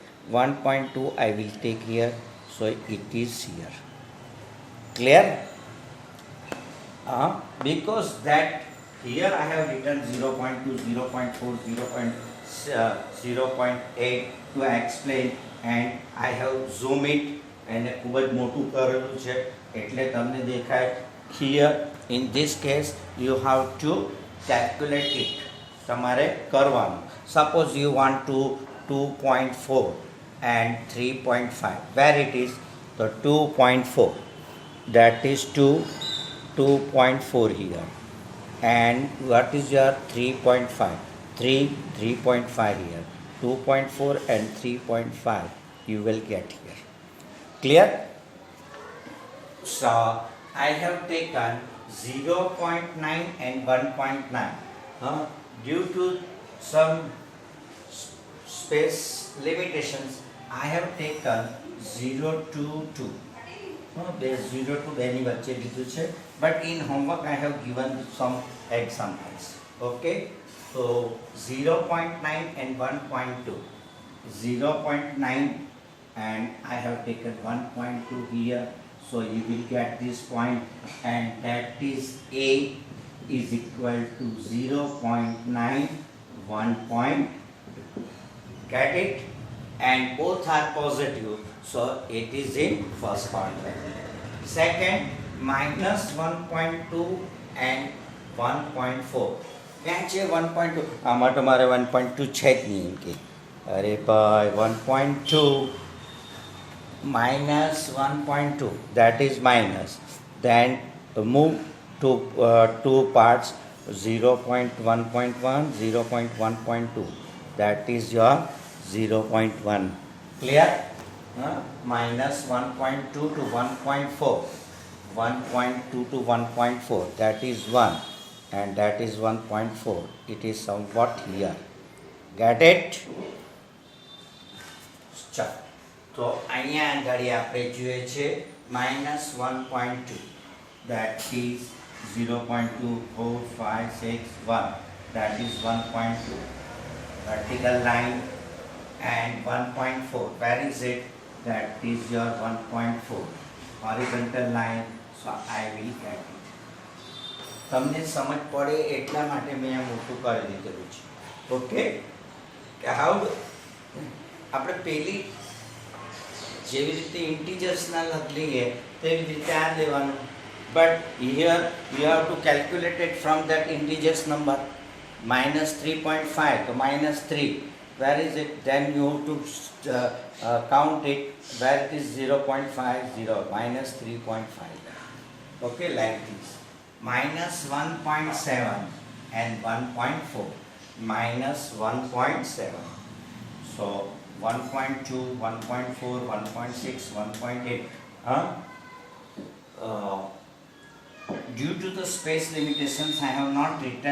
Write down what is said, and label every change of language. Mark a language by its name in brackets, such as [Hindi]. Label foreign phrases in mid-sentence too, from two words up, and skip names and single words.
[English] 1.2 I will take here. So it is here. Clear? Because that here I have written 0.2, 0.4, 0.8 to explain, and I have zoomed it. [Gujarati] એને ખૂબ જ મોટું કરેલું છે એટલે તમને દેખાય. [English] Here in this case you have to calculate it, [Gujarati] તમારે કરવાનું. [English] Suppose you want to 2.4 and 3.5. Where it is? So 2.4, that is 2.4 here. And what is your 3.5? 3.5 here. 2.4 and 3.5 you will get here. Clear? So I have taken 0.9 and 1.9. Due to some space limitations, I have taken 0 to 2. [Gujarati] 0 to 2 ની વચ્ચે લીધું છે. [English] But in homework I have given some examples. Okay? So 0.9 and 1.2. 0.9 and I have taken 1.2 here, so you will get this point, and that is A, is equal to 0.91 get it, and both are positive, so it is in first quadrant. Second, minus 1.2 and 1.4 [Gujarati] ક્યાં છે 1.2 આમાં તો મારે 1.2 છે જ નહીં એમ કે અરે ભાઈ [English] 1.2 minus 1.2 that is minus, then move to two parts 0.1.1 0.1.2 that is your 0.1 clear. Minus 1.2 to 1.4 1.2 to 1.4 that is 1 and that is 1.4, it is somewhat here, get it. [Gujarati] ચાલો તો અહીંયા આગળ આપણે જોઈએ છે [English] -1.2 that is 0.24561 that is 1.2 vertical line, and 1.4 where is it, that is your 1.4 horizontal line, so I will get it. [Gujarati] તમને સમજ પડે એટલા માટે મેં આ મોટું કરી દીધેલું છે. ઓકે, કે હાઉ આપણે પેલી જેવી રીતે ઇન્ટીજર્સના લઈએ તેવી રીતે આ લેવાનું, [English] But here you have to calculate it from that integers number -3.5 તો -3 where is it, then you have to count it where it is 0.50 -3.5, okay, like this. -1.7 and 1.4 -1.7, so 1.2 1.4 1.6 1.8 due to the space limitations I have not written